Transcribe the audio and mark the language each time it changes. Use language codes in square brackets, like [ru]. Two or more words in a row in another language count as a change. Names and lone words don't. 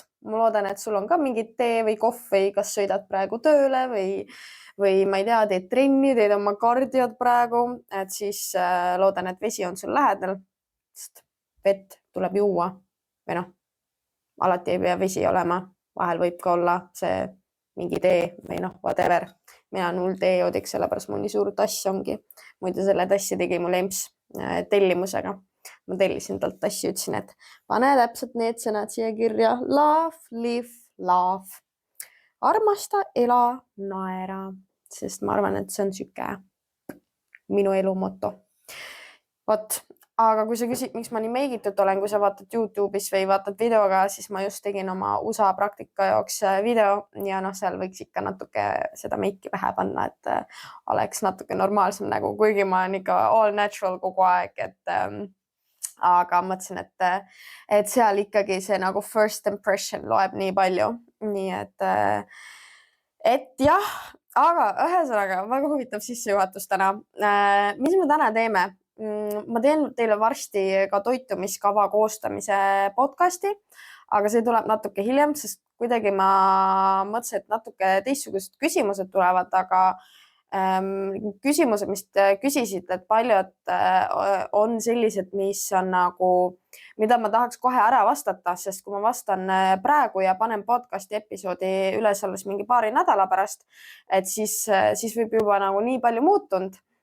[et] Ma loodan, et sul on ka mingid tee või kohv või kas sõidad praegu tööle või ma ei tea, teed trenni, teed oma kardiod praegu, et siis loodan, et vesi on sul lähedal, sest vett tuleb juua või noh, alati ei pea vesi olema. Vahel võib ka olla see mingi tee või noh, whatever. Mina olen hull teejoodiks, sellepärast mul nii suur tass ongi. Muide selle tassi tegi mul EMS tellimusega. Ma tellisin talt tassi, ütlesin, et pane täpselt need sõnad siia kirja. [en] Love, live, love. [et] Armasta, ela, naera. Sest ma arvan, et see on süke minu elu moto. Vot. Aga kui sa küsid, miks ma nii meigitud olen, kui sa vaatad YouTube'is või vaatad videoga, siis ma just tegin oma USA praktika jaoks video ja noh, seal võiks ikka natuke seda meiki vähe panna, et oleks natuke normaalsem nägu, kuigi ma olen ikka [en] all natural [et] kogu aeg, aga mõtlesin, et seal ikkagi see nagu [en] first impression [et] loeb nii palju. Nii et jah, aga ühesõnaga väga huvitav sissejuhatus täna. Mis me täna teeme? Ma teen teile varsti ka toitumiskava koostamise podcasti, aga see tuleb natuke hiljem, sest kuidagi ma mõtlesin, et natuke teistsugused küsimused tulevad, aga küsimused, mis küsisid, et paljud on sellised, mis on nagu, mida ma tahaks kohe ära vastata, sest kui ma vastan praegu ja panen podcasti episoodi üles alles mingi paari nädala pärast, et siis võib juba nagu nii palju muutunud.